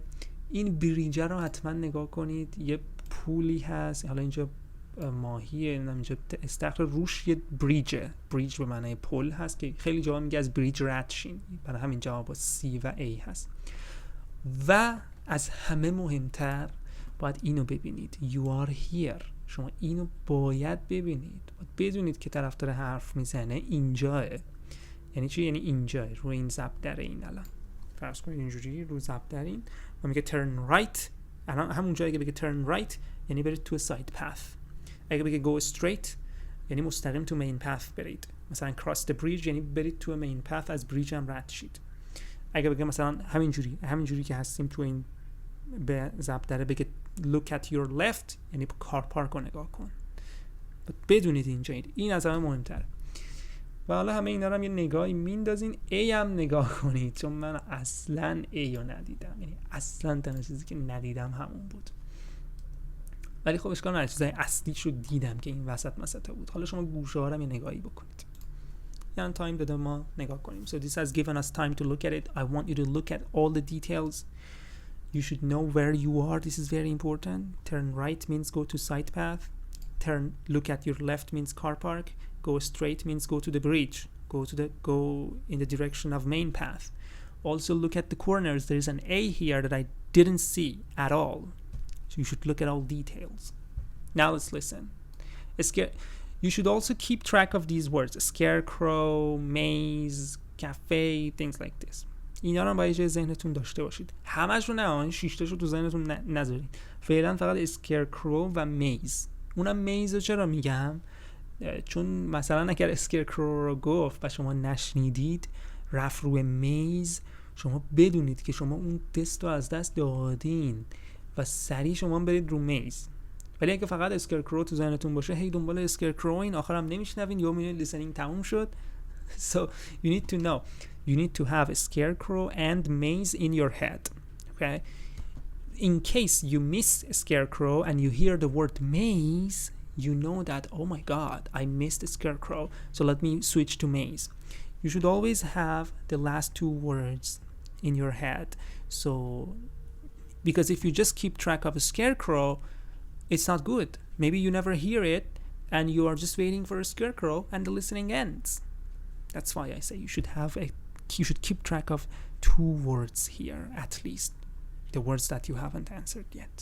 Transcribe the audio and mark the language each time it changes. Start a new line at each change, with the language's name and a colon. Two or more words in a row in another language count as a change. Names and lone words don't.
Persian: این بریجه رو حتما نگاه کنید. یه پولی هست، حالا اینجا ماهیه، اینجا استخر روش یه بریج به معنی پل هست که خیلی جواب میگه از بریج رد شین، برای همین جواب با C و A هست. و از همه مهمتر باید اینو ببینید.
English: You are here.
Persian: شما اینو باید ببینید. باید بدونید که طرف داره حرف میزنه اینجاه. یعنی چی؟ یعنی اینجاه، روی این ضبط در این. الان فرض کنید اینجوری رو ضبط در این و میگه
English: turn right.
Persian: الان همون جایی که بگه
English: turn right
Persian: یعنی برید تو
English: side path.
Persian: اگه بگه
English: go straight
Persian: یعنی مستقیم تو
English: main path
Persian: برید. مثلا
English: cross the bridge
Persian: یعنی برید تو
English: main path،
Persian: از bridge هم رد شید. اگه بگه مثلا همینجوری که هستیم تو این به ضبط داره بگه
English: look at your left
Persian: یعنی کار پارک رو نگاه کن. بدونید اینجا این از همه مهمتره. و حالا همه اینا رو هم یه نگاهی میندازین. A هم نگاه کنید چون من اصلا A رو ندیدم، یعنی اصلا تنها چیزی که ندیدم همون بود. ولی خب اشکال نداره، چیزای اصلیش رو دیدم که این وسط بود. حالا شما گوشه ها رو هم یه نگاهی بکنید. یعنی تایم داده ما نگاه کنیم.
English: So this has given us time to look at it. I want you to look at all the details. You should know where you are. This is very important. Turn right means go to side path. Look at your left means car park. Go straight means go to the bridge. Go in the direction of main path. Also look at the corners. There is an A here that I didn't see at all. So you should look at all details. Now let's listen. You should also keep track of these words. Scarecrow, maze, cafe, things like this.
Persian: اینا رو باید جای ذهنتون داشته باشید. همش رو نه، این 6 تاشو تو ذهنتون نذارید. فعلا فقط scarecrow و maze. اونم میز رو چرا میگم؟ چون مثلا اگر اسکرکرو رو گفت و شما نشنیدید رفت روی میز، شما بدونید که شما اون تست رو از دست دادین و سریع شما برید رو میز. ولی اگه فقط اسکرکرو تو ذهنتون باشه هی دنبال اسکرکرو این آخرام نمیشنوین یا میبینید لیسنینگ تموم شد.
English: So you need to know, you need to have a scarecrow and maze in your head. Okay? In case you miss a scarecrow and you hear the word maze, you know that, oh my god, I missed a scarecrow, so let me switch to maze. You should always have the last two words in your head. So, because if you just keep track of a scarecrow, it's not good. Maybe you never hear it and you are just waiting for a scarecrow and the listening ends. That's why I say you should keep track of two words here at least. The words that you haven't answered yet.